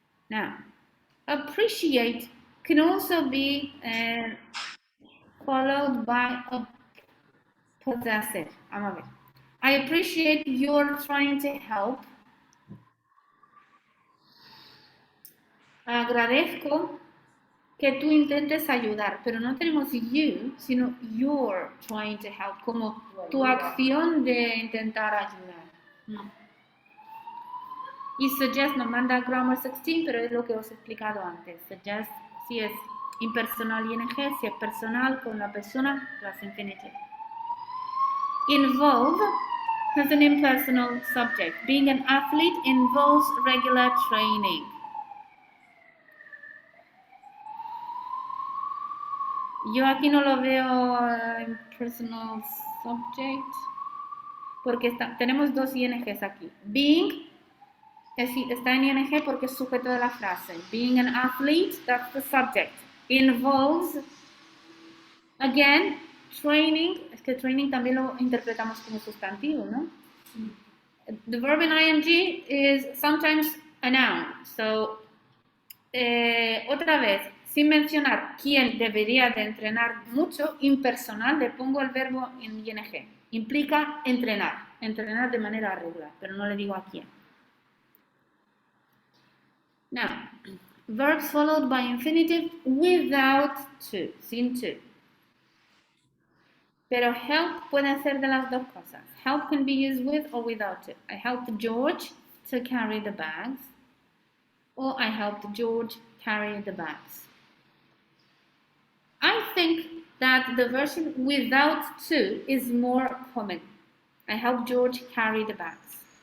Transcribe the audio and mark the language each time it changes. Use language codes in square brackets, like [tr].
[en] Now, appreciate can also be followed by a possessive. [es] Vamos a ver. [en] I appreciate you're trying to help. [es] Agradezco que tú intentes ayudar, pero no tenemos you, sino [en] you're trying to help, [es] como tu acción de intentar ayudar. Y suggest nos manda grammar 16, pero es lo que os he explicado antes. Suggest si es impersonal ing, si es personal con la persona, plus infinitive. [en] Involve has an impersonal subject. Being an athlete involves regular training. [es] Yo aquí no lo veo [en] impersonal subject [es] porque tenemos dos INGs aquí. Being está en ING porque es sujeto de la frase. [en] Being an athlete, that's the subject. Involves, again, training. [es] Es que training también lo interpretamos como sustantivo, ¿no? [en] The verb in ing is sometimes a noun. [es] So, otra vez, sin mencionar quién debería de entrenar mucho, impersonal, le pongo el verbo en ing. Implica entrenar de manera regular, pero no le digo a quién. [en] Now, verbs followed by infinitive without to, sin to. [es] Pero help puede ser de las dos cosas. [en] Help can be used with or without to. I helped George to carry the bags. Or I helped George carry the bags. I think that the version without to is more common. I helped George carry the bags.